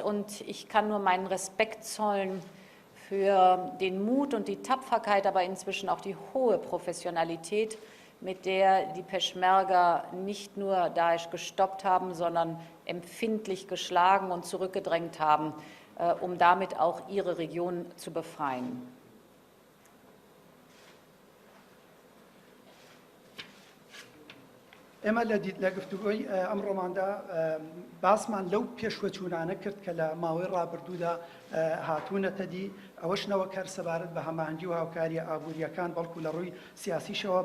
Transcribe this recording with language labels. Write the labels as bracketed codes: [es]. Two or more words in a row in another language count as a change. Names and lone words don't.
[de] Und ich kann nur meinen Respekt zollen für den Mut und die Tapferkeit, aber inzwischen auch die hohe Professionalität, mit der die Peschmerga nicht nur Daesch gestoppt haben, sondern empfindlich geschlagen und zurückgedrängt haben, um damit auch ihre Region zu befreien. [ckb] ئێمە لە گفتوگۆی ئەمڕۆماندا باسمان لەو پێشوەچوونانە کرد کە لە ماوەی ڕابردوودا هاتوونەتە دی ئەوەش نەوەک هەر سەبارەت بە هەماهەنگی و هاوکاریە ئابوووریەکان بەڵکو لە ڕووی سیاسیشەوە